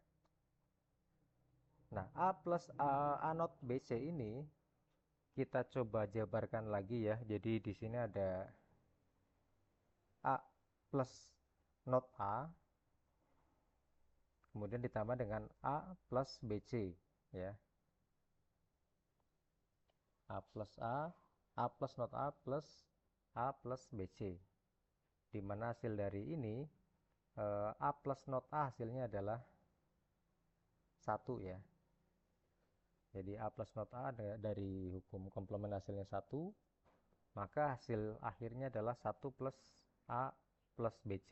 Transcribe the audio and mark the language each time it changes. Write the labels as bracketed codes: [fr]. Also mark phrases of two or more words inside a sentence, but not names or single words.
[id] Nah, A plus A not BC ini kita coba jabarkan lagi ya. Jadi di sini ada A plus not A, kemudian ditambah dengan A plus BC ya. A plus A plus not A plus A plus BC. Di mana hasil dari ini A plus not A hasilnya adalah 1 ya. Jadi A plus not A dari hukum komplement hasilnya 1, maka hasil akhirnya adalah 1 plus A plus BC.